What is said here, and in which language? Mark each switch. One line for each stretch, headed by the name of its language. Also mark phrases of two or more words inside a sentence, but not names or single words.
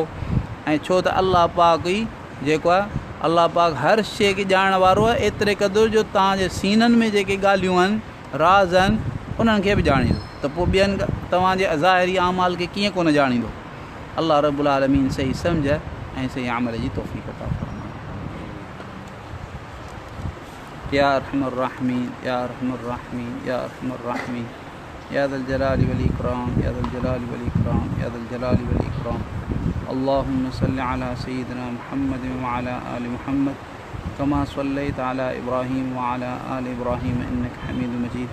Sindhi: ऐं छो त अलाह पाक ई जेको आहे अलाह पाक हर शइ खे ॼाणण वारो आहे, एतिरे क़दुरु जो तव्हांजे सीननि में जेके ॻाल्हियूं आहिनि, राज़ आहिनि, उन्हनि खे बि ॼाणींदो, त पोइ ॿियनि तव्हांजे ज़ाहिरी अमाल खे कीअं कोन ॼाणींदो। अलाह
Arabic: رب العالمين
Sindhi: सही सम्झ ऐं सही अमल जी तौफ़ीक़ अता फ़रमाए।
Arabic: يا أرحم الراحمين، يا أرحم الراحمين، يا أرحم الراحمين، يا ذا الجلال والإكرام، يا ذا الجلال والإكرام، يا ذا الجلال والإكرام. اللهم صل على سيدنا محمد وعلى آل محمد كما صليت على إبراهيم وعلى آل إبراهيم إنك حميد مجيد.